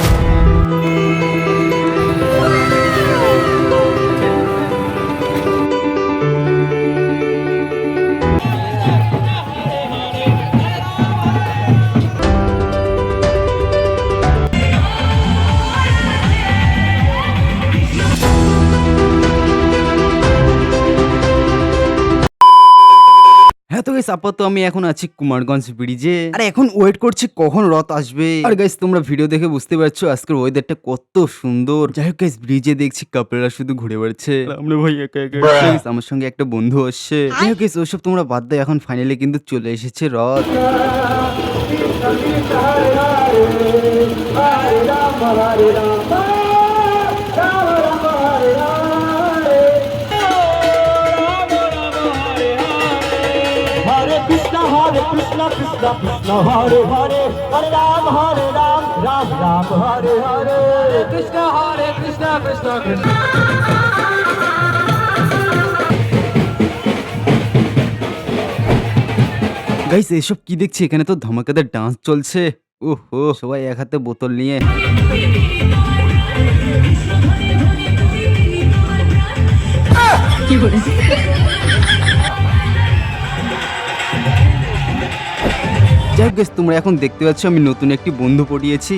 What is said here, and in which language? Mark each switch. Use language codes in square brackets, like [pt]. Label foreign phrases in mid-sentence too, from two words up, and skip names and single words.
[bn] হ্যাঁ তো গাইস আপাতত আমি এখন আছি কুমারগঞ্জ ব্রিজে, আর এখন ওয়েট করছি কখন রথ আসবে। আর গাইস তোমরা ভিডিও দেখে বুঝতে পারছো আজকের ওয়েদারটা কত সুন্দর। যাই হোক গাইস ব্রিজে দেখছি কাপড়রা শুধু ঘুরে বেড়াচ্ছে, আমরা ভাই একা একা। গাইস আমার সঙ্গে একটা বন্ধু আসছে। যাই হোক গাইস ওসব তোমরা বাদ দাও, এখন ফাইনালি কিন্তু চলে এসেছে রথ। [sa] Hare Krishna Krishna Krishna Hare Hare Hare Ram Ram Ram Hare Hare Krishna Krishna Krishna [bn] গাইস এসব কি দেখছি, এখানে তো ধামাকাদার ডান্স চলছে। ওহো, সবাই এক হাতে বোতল নিয়ে। যাই হোক গাইস তোমরা এখন দেখতে পাচ্ছ আমি নতুন একটি বন্ধু পড়িয়েছি।